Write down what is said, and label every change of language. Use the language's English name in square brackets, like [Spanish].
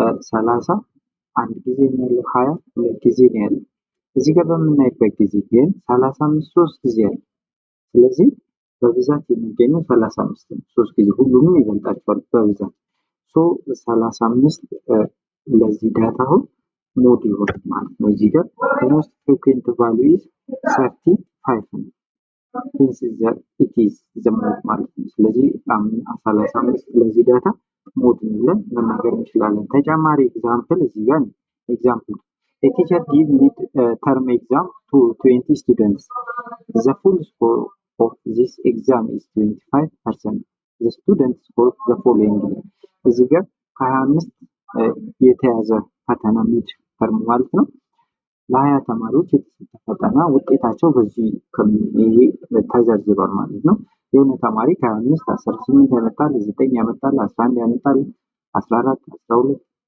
[Amharic] 30 አንድ ጊዜ ነው ያለው፣ 20 ሁለት ጊዜ ነው ያለው። እዚህ ጋር በምናይበት ጊዜ ግን 35 3 ጊዜ አለ። ስለዚህ በብዛት የሚገኘው 35 ነው። 3 ጊዜ ሁሉንም ይበልጣቸዋል በብዛት። ሶ 35 ለዚህ ዳታ አሁን ሞድ ይሆናል ማለት ነው። እዚህ ጋር [English] ሞስት ፍሪኩዌንት ቫልዩ ኢዝ 35 [Amharic] ነው። [English] ሂንስ ኢት ኢዝ ዘ ሞድ [Amharic] ማለት ነው። ስለዚህ 35 ለዚህ ዳታ ሞድ ብለን መናገር እንችላለን። ተጨማሪ ኤግዛምፕል እዚህ ጋር ኤግዛምፕል [English] a teacher give mid term exam to 20 students. The full score of this exam is 25%. The students score the following. [Amharic] እዚህ ጋር 25 የተያዘ ፈተና ሚድ ተርም ማለት ነው። ለ20 ተማሪዎች የተሰጠ ፈተና ውጤታቸው በዚህ ይሄ ተዘርዝሯል ማለት ነው። የሆነ ተማሪ ከ25 18 ያመጣል፣ 9 ያመጣል፣ 11 ያመጣል፣ 14 12